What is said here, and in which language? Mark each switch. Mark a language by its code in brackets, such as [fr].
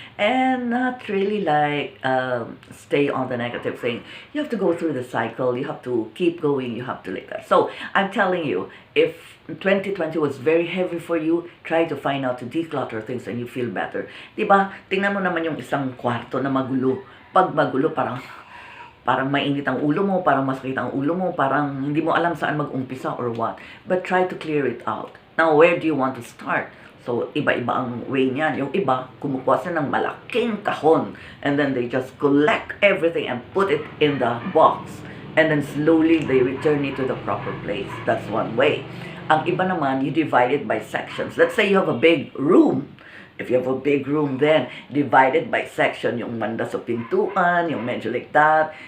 [en] And not really like stay on the negative thing. You have to go through the cycle. You have to keep going. You have to like that. So, I'm telling you, if 2020 was very heavy for you, try to find out to declutter things and you feel better. [tl] Diba? Tingnan mo naman yung isang kwarto na magulo. Pag magulo, parang mainit ang ulo mo, parang masakit ang ulo mo, parang hindi mo alam saan mag-umpisa [en] or what. But try to clear it out. Now, where do you want to start? [tl] So, iba-iba ang way niyan. Yung iba, kumukuha sila ng malaking kahon. [en] And then they just collect everything and put it in the box. And then slowly, they return it to the proper place. That's one way. [tl] Ang iba naman, [en] you divide it by sections. Let's say you have a big room. If you have a big room, then divide it by section. [tl] Yung manda sa pintuan, yung medyo [en] like that.